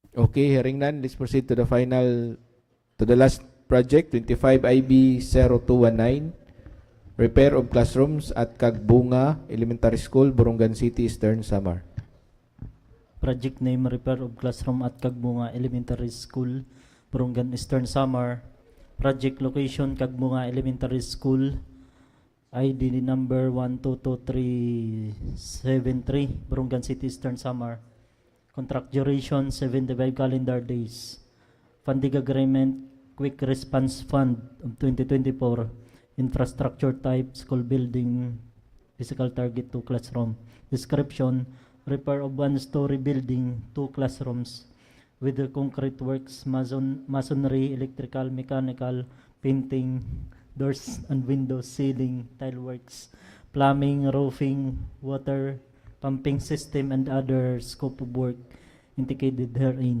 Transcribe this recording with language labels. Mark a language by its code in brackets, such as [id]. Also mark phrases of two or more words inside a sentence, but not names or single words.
[en] Okay, hearing none, let's proceed to the last project, 25 IB 0219, repair of classrooms at Kagbunga Elementary School, Borongan City, Eastern Samar. Project name repair of classroom at Kagbunga Elementary School, Borongan Eastern Samar. Project location Kagbunga Elementary School, ID number 122373, Borongan City, Eastern Samar. Contract duration 75 calendar days. Funding agreement Quick Response Fund of 2024. Infrastructure type school building. Physical target 2 classroom. Description repair of 1-story building, 2 classrooms with the concrete works, masonry, electrical, mechanical, painting, doors and windows, ceiling, tile works, plumbing, roofing, water, pumping system, and other scope of work indicated herein.